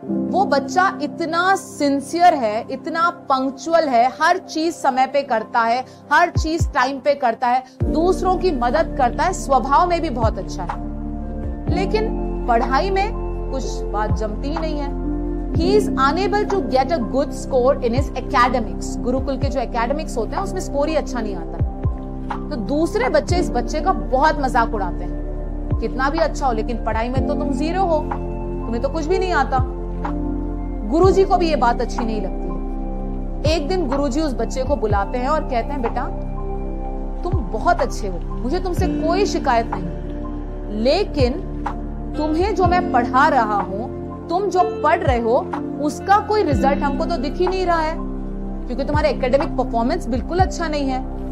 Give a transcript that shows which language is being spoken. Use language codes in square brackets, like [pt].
[hi] वो बच्चा इतना सिंसियर है, इतना पंक्चुअल है, हर चीज समय पे करता है, हर चीज टाइम पे करता है, दूसरों की मदद करता है, स्वभाव में भी बहुत अच्छा है, लेकिन पढ़ाई में कुछ बात जमती ही नहीं है। [en] He is unable to get a good score in his academics. [hi] Gurukul के जो एकेडमिक्स होते हैं उसमें स्कोर ही अच्छा नहीं आता। तो दूसरे बच्चे इस बच्चे का बहुत मजाक उड़ाते हैं, कितना भी अच्छा हो लेकिन पढ़ाई में तो तुम जीरो हो, तुम्हें तो कुछ भी नहीं आता। गुरुजी को भी ये बात अच्छी नहीं लगती है। एक दिन गुरुजी उस बच्चे को बुलाते हैं और कहते हैं, बेटा तुम बहुत अच्छे हो, मुझे तुमसे कोई शिकायत नहीं, लेकिन तुम्हें जो मैं पढ़ा रहा हूं, तुम जो पढ़ रहे हो उसका कोई रिजल्ट हमको तो दिख ही नहीं रहा है, क्योंकि तुम्हारे एकेडमिक परफॉर्मेंस बिल्कुल अच्छा नहीं है।